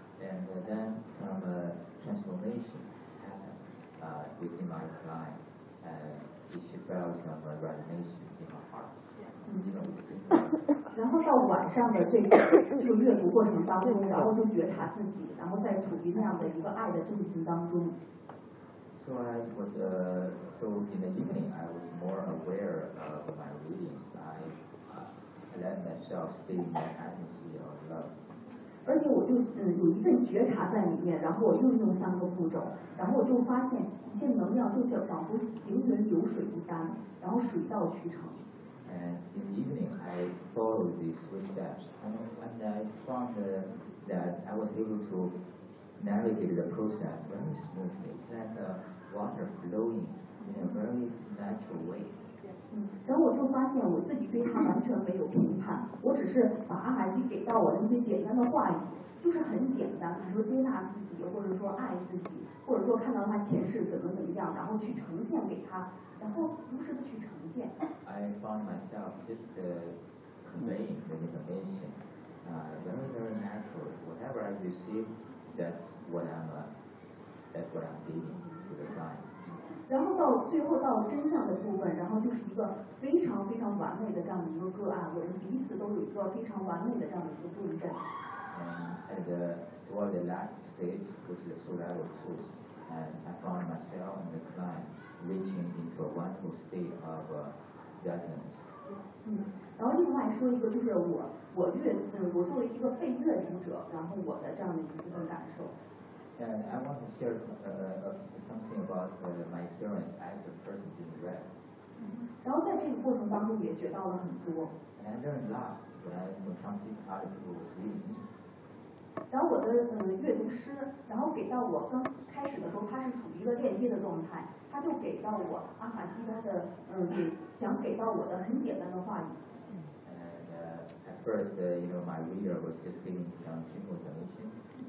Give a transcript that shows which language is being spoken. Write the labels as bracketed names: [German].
[English] And then some transformation happened within my client, and she felt some resonation in her heart. [Chinese] 然后到晚上的这个阅读过程当中，然后就觉察自己，然后在处于那样的一个爱的阵型当中。 [English] So I was so in the evening I was more aware of my readings. I let myself stay in the atmosphere of love. [Chinese] 而且我就有一份觉察在里面，然后我又用三个步骤，然后我就发现一些能量就是仿佛行云流水一般，然后水到渠成。 [English] And in the evening, I followed these three steps, and I found that I was able to navigate the process very smoothly, that the water flowing in a very natural way. [Chinese] 然后我就发现我自己对他完全没有评判，我只是把阿海蒂给到我的那些简单的话语，就是很简单，比如说接纳自己，或者说爱自己，或者说看到他前世怎么样，然后去呈现给他，然后如实的去呈现。 [English] I found myself just conveying the information, very very natural. Whatever I receive, that's what I'm giving to the client. [Chinese] 然后到最后到真相的部分，然后就是一个非常非常完美的这样的一个个案，我们彼此都有一个非常完美的这样的一个共振。 [English] And toward the last stage, which is the soul level two, and I found myself and the client reaching into a wonderful state of guidance. [Chinese] 然后另外说一个就是我作为一个被阅读者，然后我的这样的一个感受。 [English] And I want to share something about my experience as a person being read. [Chinese] 然后在这个过程当中也学到了很多。 [English] And I learned a lot when something other people read me. [Chinese] 然后我的阅读师，然后给到我刚开始的时候，他是处于一个链接的状态，他就给到我阿卡西他的想给到我的很简单的话语。 [English] And at first, my reader was just giving some simple information.